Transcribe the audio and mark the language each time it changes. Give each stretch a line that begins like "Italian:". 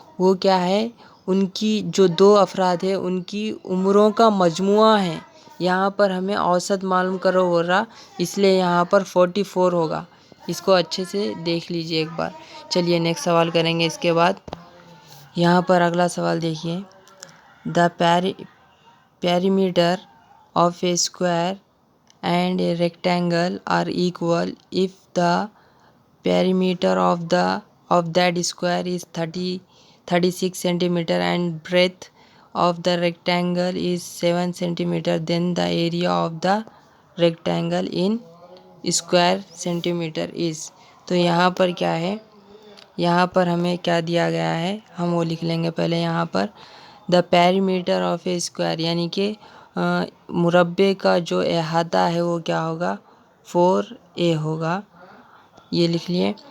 Hindi: वो क्या है, उनकी जो दो अफराद है उनकी उम्रों का मजमुआ है। यहाँ पर हमें औसत मालूम करो हो रहा, इसलिए यहाँ पर 44 होगा। इसको अच्छे से देख लीजिए एक बार। चलिए नेक्स्ट सवाल करेंगे इसके बाद। यहाँ पर अगला सवाल देखिए।
English: The perimeter of a square and a rectangle are equal if the perimeter of that square is 36 centimeter and breadth of the rectangle is 7 centimeter, then the area of the rectangle in square centimeter is।
Hindi: तो यहाँ पर क्या है, यहाँ पर हमें क्या दिया गया है, हम वो लिख लेंगे पहले। यहाँ पर
English: the perimeter of a square
Hindi: यानी कि मुरब्बे का जो अहाता है वो क्या होगा, 4a होगा, ये लिख लिए।